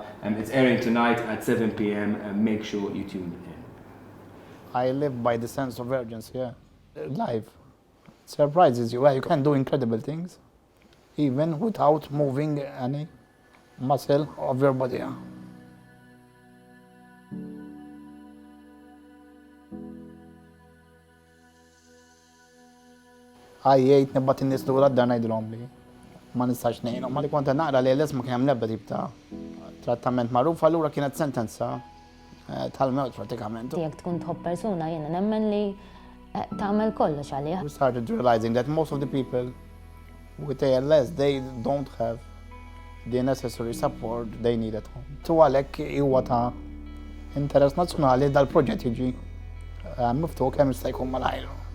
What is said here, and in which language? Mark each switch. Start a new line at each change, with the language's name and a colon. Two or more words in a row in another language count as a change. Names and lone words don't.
English: It's airing tonight at 7 p.m. Make sure you tune in. I live by the sense of urgency, life. surprises you. You can do incredible things even without moving any muscle of your body.
Maltese: Għajjejt nibbat in-nies lura d-dar ngħidilhom li ma nistax ngħinhom. Ma li kont naqra li l-isma kien hemm nebda tip ta' trattament magħruf, allura kienet sentenza tal-mewt pratikament. Jekk tkun tħobb persuna jiena nemmen li tagħmel kollox għalih.
English: We started realizing that most of the people with ALS, they don't have the necessary support they need at home.
Maltese: Tu għalhekk huwa ta' interess nazzjonali dal-proġett jiġi miftuħ kemm jista' jkun malajr.